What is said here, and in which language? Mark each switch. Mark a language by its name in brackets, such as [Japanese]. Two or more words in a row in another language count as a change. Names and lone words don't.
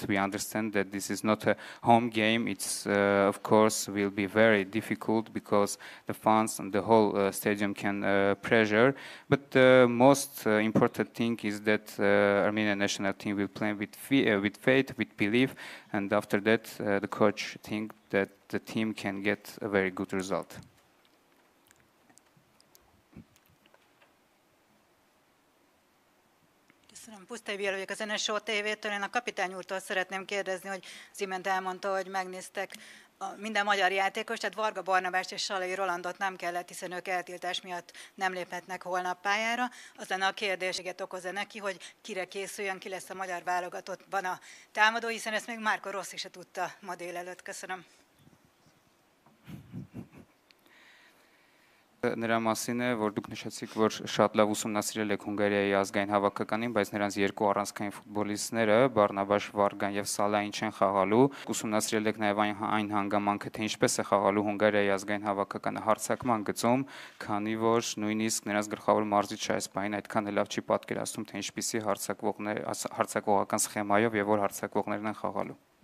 [English] We understand that this is not a home game. It's of course will be very difficult because the fans and the whole stadium can pressure. But the most important thing is that Armenian national team will play with faith, with belief, and after that, the coach thinks that the team can get a very good result. [Hungarian] Köszönöm. Pusztai Béla vagyok az NSO TV-től. Én a kapitány úrtól szeretném kérdezni, hogy az imént elmondta, hogy megnéztek minden magyar játékos, tehát Varga Barnabást és Salai Rolandot nem kellett, hiszen ők eltiltás miatt nem léphetnek holnap pályára. Az lenne a kérdéséget okoz-e neki, hogy kire készüljön, ki lesz a magyar válogatottban a támadó, hiszen ezt még Márko Rossi se tudta ma délelőtt. Köszönöm. [Armenian] Նրա մասին է, որ դուք նշեցիք, որ շատ լավ ուսումնասիրել եք Հունգարիայի ազգային հավաքականին, բայց նրանց երկու առանցքային ֆուտբոլիստները, Բարնաբաշ Վարգան եւ Սալային չեն խաղալու։ Ուսումնասիրել եք նաեւ այն հանգամանքը, թե ինչպես է խաղալու Հունգարիայի ազգային հավաքականը հարձակման գծում, քանի որ նույնիսկ նրանց գլխավոր մարզիչը այս բանին այդքան լավ չի պատկերացնում, թե ինչպիսի հարձակողական սխեմայով եւ որ հարձակողներն են խաղալու։